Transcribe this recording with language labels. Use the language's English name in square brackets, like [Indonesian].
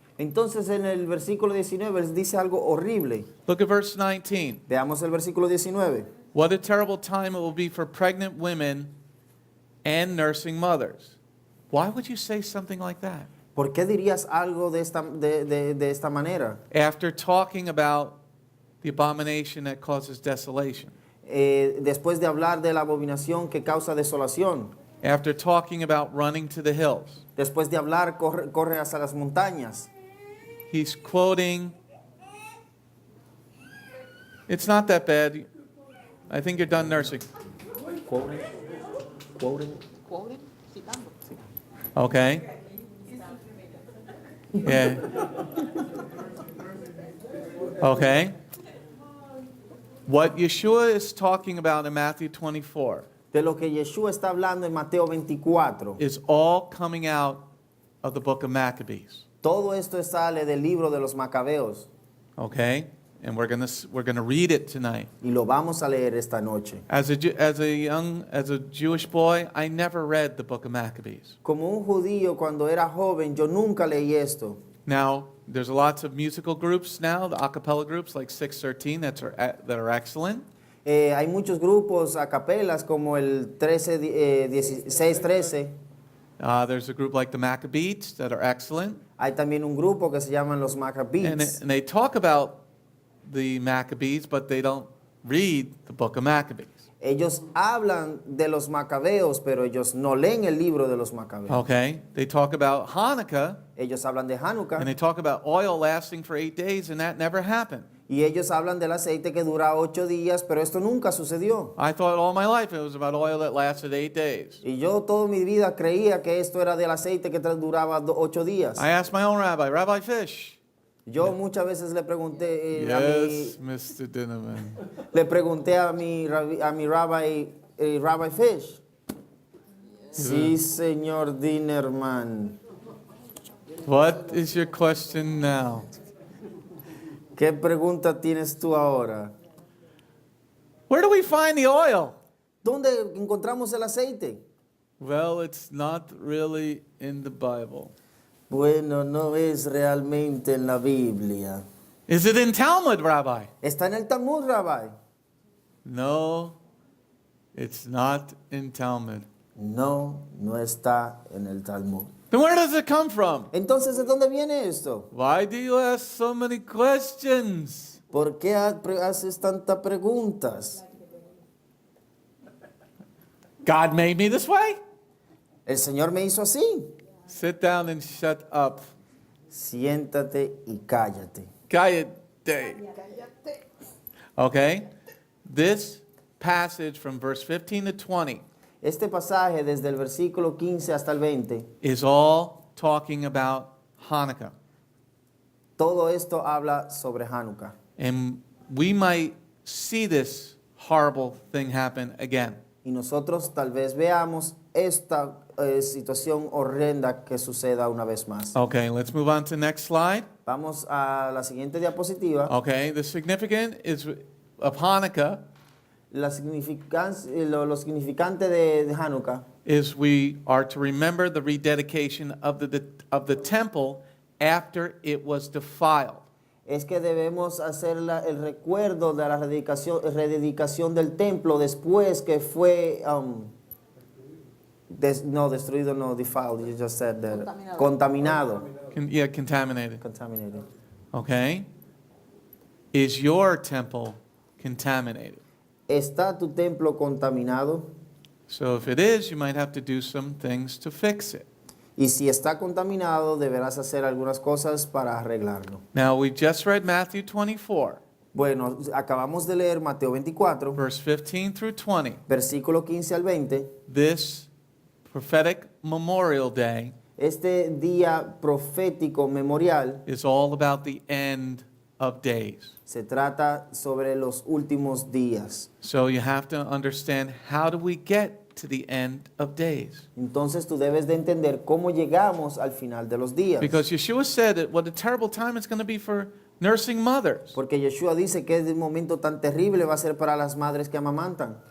[Spanish] Entonces en el versículo 19 dice algo horrible. [English] Look at verse 19. [Spanish] Veamos el versículo 19. [English] What a terrible time it will be for pregnant women and nursing mothers. Why would you say something like that? [Spanish] ¿Por qué dirías algo de esta manera? [English] After talking about the abomination that causes desolation. [Spanish] Después de hablar de la abominación que causa desolación. [English] After talking about running to the hills. [Spanish] Después de hablar, corre hacia las montañas. [English] He's quoting, it's not that bad. I think you're done nursing. Quoting. Quoted, [Spanish] citando. [English] Okay. Yeah. Okay. What Yeshua is talking about in Matthew 24 [Spanish] De lo que Yeshua está hablando en Mateo 24. [English] is all coming out of the book of Maccabees. [Spanish] Todo esto sale del libro de los Macabeos. [English] Okay? And we're gonna read it tonight. [Spanish] Y lo vamos a leer esta noche. [English] As a Jewish boy, I never read the book of Maccabees. [Spanish] Como un judío cuando era joven, yo nunca leí esto. [English] Now, there's lots of musical groups now, the a cappella groups like 613 that are excellent. [Spanish] Hay muchos grupos a capelas como el 16-13. [English] There's a group like the Maccabees that are excellent. [Spanish] Hay también un grupo que se llaman los Maccabees. [English] And they talk about the Maccabees, but they don't read the book of Maccabees. [Spanish] Ellos hablan de los Macabeos, pero ellos no leen el libro de los Macabeos. [English] Okay? They talk about Hanukkah, [Spanish] Ellos hablan de Hanukkah [English] and they talk about oil lasting for 8 days, and that never happened. [Spanish] y ellos hablan del aceite que dura 8 días, pero esto nunca sucedió. [English] I thought all my life it was about oil that lasted 8 days. [Spanish] Y yo toda mi vida creía que esto era del aceite que duraba 8 días. [English] I asked my own rabbi, Rabbi Fish. [Spanish] Yo muchas veces le pregunté [English] Yes, Mr. Dinnerman. [Spanish] le pregunté a mi rabbi, Rabbi Fish. Sí, señor Dinnerman. [English] What is your question now? [Spanish] ¿Qué pregunta tienes tú ahora? [English] Where do we find the oil? [Spanish] ¿Dónde encontramos el aceite? [English] Well, it's not really in the Bible. [Spanish] Bueno, no es realmente en la Biblia. [English] Is it in Talmud, Rabbi? [Spanish] ¿Está en el Talmud, Rabbi? [English] No, it's not in Talmud. [Spanish] No, no está en el Talmud. [English] Then where does it come from? [Spanish] Entonces, ¿de dónde viene esto? [English] Why do you ask so many questions? [Spanish] ¿Por qué haces tantas preguntas? [English] God made me this way? [Spanish] El Señor me hizo así. [English] Sit down and shut up. [Spanish] Siéntate y cállate. Cállate. Okay? [English] This passage from verse 15 to 20 [Spanish] Este pasaje desde el versículo 15 hasta el 20, [English] is all talking about Hanukkah. [Spanish] todo esto habla sobre Hanukkah. [English] And we might see this horrible thing happen again. [Spanish] Y nosotros tal vez veamos esta situación horrenda que suceda una vez más. [English] Okay, let's move on to the next slide. [Spanish] Vamos a la siguiente diapositiva. [English] Okay, the significance is of Hanukkah [Spanish] Lo significante de Hanukkah [English] is we are to remember the rededication of the temple after it was defiled. [Spanish] es que debemos hacer el recuerdo de la rededicación del templo después que fue destruido, [English] no, defiled, you just said that. [Spanish] Contaminado. [English] Contaminated. Contaminated. Okay? Is your temple contaminated? [Spanish] ¿Está tu templo contaminado? [English] So if it is, you might have to do some things to fix it. [Spanish] Y si está contaminado, deberás hacer algunas cosas para arreglarlo. [English] Now, we just read Matthew 24, [Spanish] Bueno, acabamos de leer Mateo 24, [English] verse 15 through 20. [Spanish] versículo 15 al 20. [English] This prophetic Memorial Day [Spanish] Este día profético memorial [English] is all about the end of days. [Spanish] se trata sobre los últimos días. [English] So you have to understand, how do we get to the end of days? [Spanish] Entonces tú debes de entender cómo llegamos al final de los días. [English] Because Yeshua said that what a terrible time it's going to be for nursing mothers. [Spanish] Porque Yeshua dice que el momento tan terrible va a ser para las madres que amamantan.